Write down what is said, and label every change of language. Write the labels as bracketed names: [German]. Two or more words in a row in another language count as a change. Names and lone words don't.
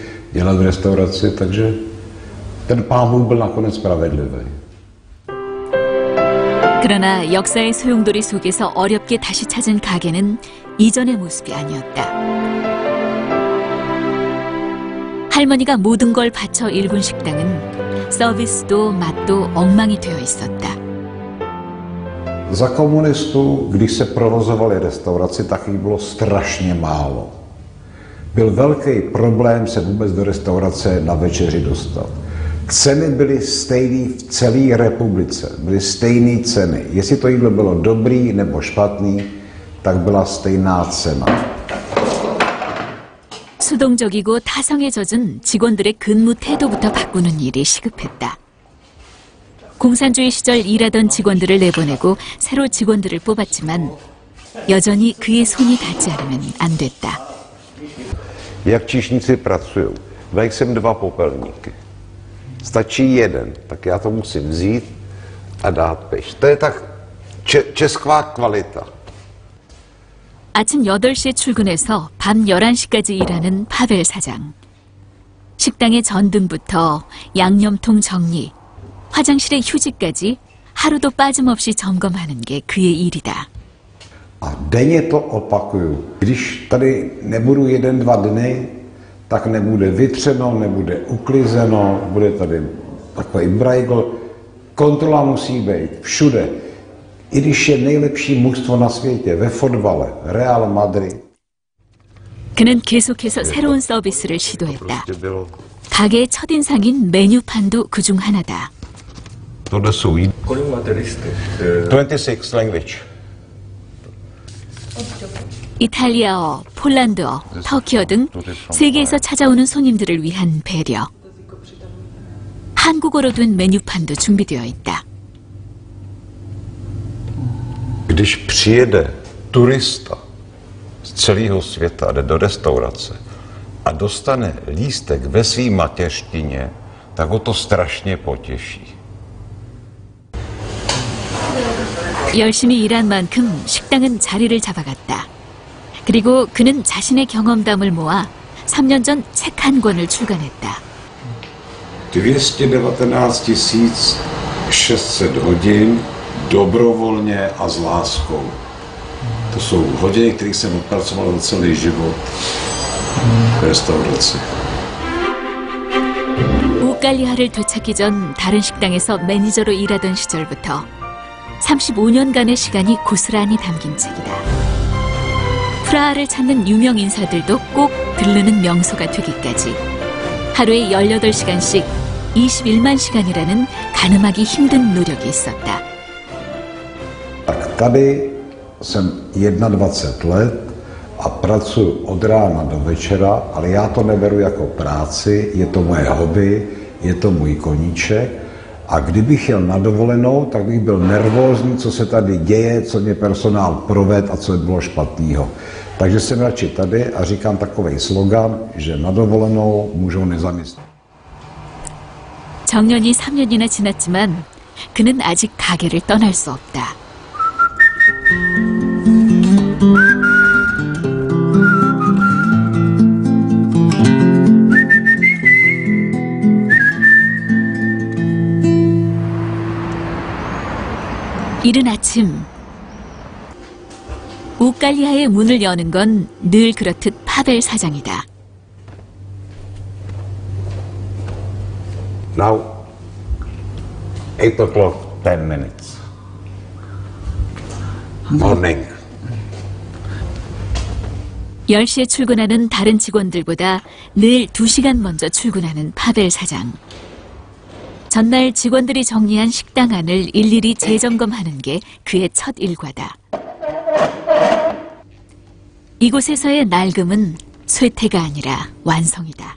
[Czech] dělat v restauraci, takže ten Pán Bůh byl nakonec spravedlivý. [Korean] 그러나 역사의 소용돌이 속에서 어렵게 다시 찾은 가게는 이전의 모습이 아니었다. 할머니가 모든 걸 바쳐 일군 식당은 서비스도 맛도 엉망이 되어 있었다. [Czech] Za komunistů, když se provozovaly restauraci, tak jich bylo strašně málo. Byl velký problém se vůbec do restaurace na večeři dostat. Ceny byly stejné v celé republice, byly stejné ceny. Jestli to jídlo bylo dobrý nebo špatný, tak byla stejná cena. [Korean] 수동적이고 타성에 젖은 직원들의 근무 태도부터 바꾸는 일이 시급했다. 공산주의 시절 일하던 직원들을 내보내고 새로 직원들을 뽑았지만 여전히 그의 손이 닿지 않으면 안 됐다. [Czech] Jak číšníci pracují? Dají sem 2 popelníky. Stačí jeden, tak já to musím vzít a dát pryč. To je tak česká kvalita. [Korean] 아침 8시에 출근해서 밤 11시까지 일하는 파벨 사장. 식당의 전등부터 양념통 정리, 화장실의 휴지까지 하루도 빠짐없이 점검하는 게 그의 일이다. [Czech] A denně to opakuju. Když tady nebudu 1-2 dny, tak nebude vytřeno, nebude uklizeno, bude tady takový brajgl. Kontrola musí být všude. I když je nejlepší mužstvo na světě ve fotbale, Real Madrid. [Korean] 그는 계속해서 새로운 서비스를 시도했다. 가게의 첫인상인 메뉴판도 그중 하나다. [Czech] Tohle jsou jídla. Kolik máte listy? [English] 26 language. [Korean] 이탈리아어, 폴란드어, 터키어 등 세계에서 찾아오는 손님들을 위한 배려. 한국어로 된 메뉴판도 준비되어 있다. [Czech] Když přijede turista z celého světa a jde do restaurace a dostane lístek ve své mateřštině, tak ho to strašně potěší. [Korean] 열심히 일한 만큼 식당은 자리를 잡아갔다. 그리고 그는 자신의 경험담을 모아 3년 전 책 한 권을 출간했다. [Czech] 219 600 hodin dobrovolně a s láskou. To jsou hodiny, které jsem odpracoval za celý život v restauraci. [Korean] 우깔리아를 되찾기 전 다른 식당에서 매니저로 일하던 시절부터 35년간의 시간이 고스란히 담긴 책이다. 프라하를 찾는 유명 인사들도 꼭 들르는 명소가 되기까지 하루에 18시간씩 21만 시간이라는 가늠하기 힘든 노력이 있었다. [Czech] Tak tady jsem 21 let a pracuji od rána do večera, ale já to neberu jako práci, je to moje hobby, je to můj koníček. A kdybych jel na dovolenou, tak bych byl nervózní, co se tady děje, co mě personál proved a co bylo špatného. Takže jsem radši tady a říkám takový slogan, že na dovolenou můžou nezaměstnat. [Korean] 정년이 3년이나 지났지만 그는 아직 가게를 떠날 수 없다. 이른 아침 우깔리아의 문을 여는 건 늘 그렇듯 파벨 사장이다. [English] Now, 8 o'clock, 10 minutes. Morning. [Korean] 10시에 출근하는 다른 직원들보다 늘 2시간 먼저 출근하는 파벨 사장. 전날 직원들이 정리한 식당 안을 일일이 재점검하는 게 그의 첫 일과다. 이곳에서의 낡음은 쇠퇴가 아니라 완성이다.